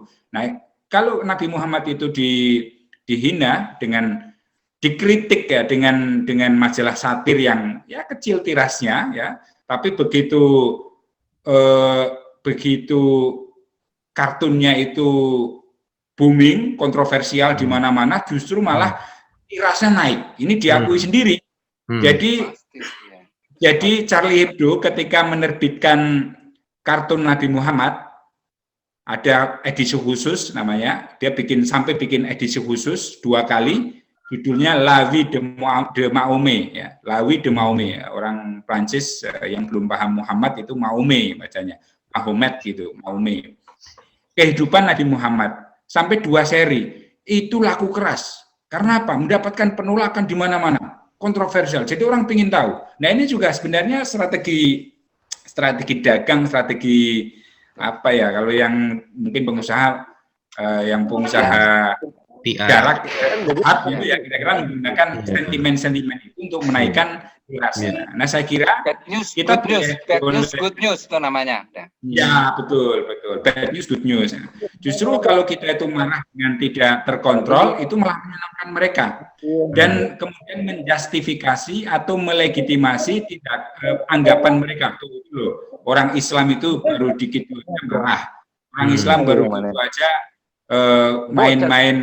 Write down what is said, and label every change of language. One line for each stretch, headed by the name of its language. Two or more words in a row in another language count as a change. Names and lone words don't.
Indonesian: Nah, kalau Nabi Muhammad itu dihina dengan dikritik ya dengan majalah satir yang ya kecil tirasnya ya, tapi begitu kartunnya itu booming, kontroversial di mana-mana, justru malah tirasnya naik. Ini diakui sendiri. Jadi Charlie Hebdo ketika menerbitkan kartun Nabi Muhammad, ada edisi khusus namanya, dia bikin edisi khusus 2 kali, judulnya La Vie de Mahomet ya, La Vie de Mahomet. Orang Prancis yang belum paham Muhammad itu Mahomet bacanya, Mahomet gitu, Mahomet. Kehidupan Nabi Muhammad sampai 2 seri itu laku keras. Karena apa? Mendapatkan penolakan di mana-mana, kontroversial. Jadi orang ingin tahu. Nah, ini juga sebenarnya strategi dagang, strategi apa ya? Kalau yang mungkin pengusaha jarak gitu ya, kira-kira menggunakan sentimen itu untuk menaikkan tirasnya. Nah, saya kira
English: bad news,
Indonesian: kita
English: good news
Indonesian: itu namanya. Ya, betul.
English: Bad news, good news.
Indonesian: Justru kalau kita itu marah dengan tidak terkontrol, itu malah menyenangkan mereka. Dan kemudian menjustifikasi atau melegitimasi tidak anggapan mereka. Tuh, loh, orang Islam itu baru dikit marah. Orang Islam baru itu aja main-main.